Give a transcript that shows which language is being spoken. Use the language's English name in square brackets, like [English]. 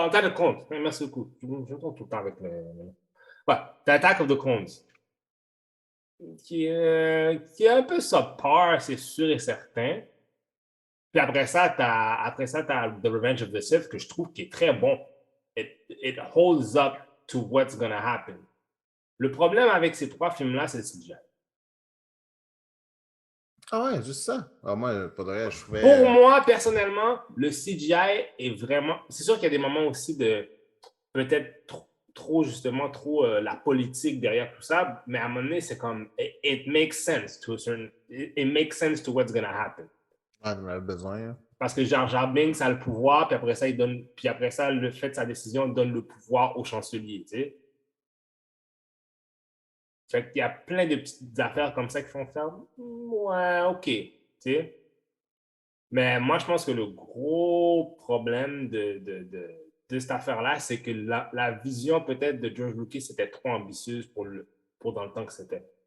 [French] Ouais, Attack of the Clones. Merci beaucoup. Je tombe tout le temps avec le... Ouais, t'as Attack of the Clones. Qui est un peu subpar, c'est sûr et certain. Puis après ça, t'as The Revenge of the Sith, que je trouve qui est très bon. [English] It holds up to what's gonna happen. [French] Le problème avec ces trois films-là, c'est le CGI. Ah ouais, juste ça. Ah, moi, pas de vrai, je trouvais. Pour moi, personnellement, le CGI est vraiment... C'est sûr qu'il y a des moments aussi de peut-être trop justement, la politique derrière tout ça, mais à un moment donné, c'est comme... [English] It makes sense to a certain... It makes sense to what's gonna happen. [French] Ouais, on avait besoin. Hein. Parce que Jar Jar Binks a le pouvoir, puis après ça, le fait de sa décision donne le pouvoir au chancelier, tu sais. Fait qu'il y a plein de petites affaires comme ça qui font faire, ouais, ok, tu sais. Mais moi, je pense que le gros problème de cette affaire-là, c'est que la vision peut-être de George Lucas était trop ambitieuse pour dans le temps que c'était.